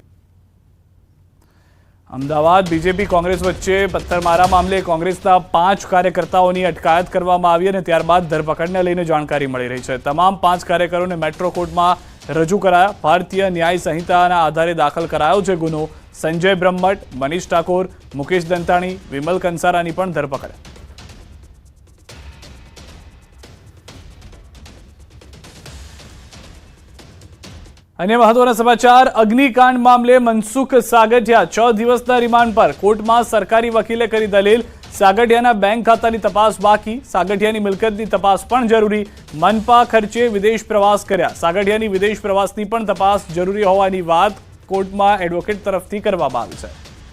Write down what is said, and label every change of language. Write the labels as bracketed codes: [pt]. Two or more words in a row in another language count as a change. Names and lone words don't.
[gu] અમદાવાદ બીજેપી કોંગ્રેસ વચ્ચે પથ્થરમારા મામલે કોંગ્રેસના 5 કાર્યકર્તાઓની અટકાયત કરવામાં આવી અને ત્યારબાદ ધરપકડને લઈને જાણકારી મળી રહી છે। તમામ 5 કાર્યકરોને મેટ્રો કોર્ટમાં રજૂ કરાયા। ભારતીય ન્યાય સંહિતાના આધારે દાખલ કરાયો છે ગુનો। સંજય બ્રહ્મભટ્ટ, મનીષ ઠાકોર, મુકેશ દંતાણી, વિમલ કંસારાની પણ ધરપકડ। અન્ય મહત્વના સમાચાર, અગ્નિકાંડ મામલે મનસુખ સાગઠિયા 6 દિવસના રિમાન્ડ પર। કોર્ટમાં સરકારી વકીલે કરી દલીલ, સાગઠિયાના બેંક ખાતાની તપાસ બાકી, સાગઠિયાની મિલકતની તપાસ પણ જરૂરી, મનપા ખર્ચે વિદેશ પ્રવાસ કર્યા, સાગઠિયાની વિદેશ પ્રવાસની પણ તપાસ જરૂરી હોવાની વાત કોર્ટમાં એડવોકેટ તરફથી કરવામાં આવી છે।